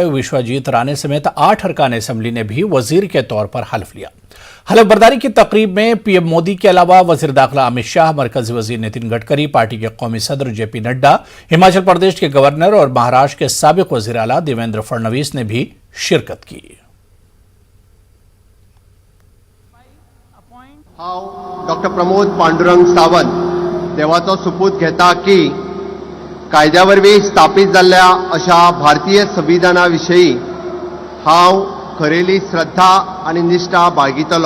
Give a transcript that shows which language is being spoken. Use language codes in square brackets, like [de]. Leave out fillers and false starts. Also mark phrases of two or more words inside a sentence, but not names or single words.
[ur] وشوجیت رانے سمیت 8 ارکان اسمبلی نے بھی وزیر کے طور پر حلف لیا. حلف برداری کی تقریب میں پی ایم مودی کے علاوہ وزیر داخلہ امت شاہ، مرکزی وزیر نتن گڈکری، پارٹی کے قومی صدر جے پی نڈا، ہماچل پردیش کے گورنر اور مہاراشٹر کے سابق وزیر اعلیٰ دیویندر فڑنویس نے بھی شرکت کی. [kok] हांव डॉक्टर प्रमोद पांडुरंग सावंत देवाचो सुपूत घेता की कायद्या वरवीं स्थापीत जाल्ल्या अशा भारतीय संविधाना विशयी हांव खरेली श्रद्धा आनी निश्ठा बाळगितलो।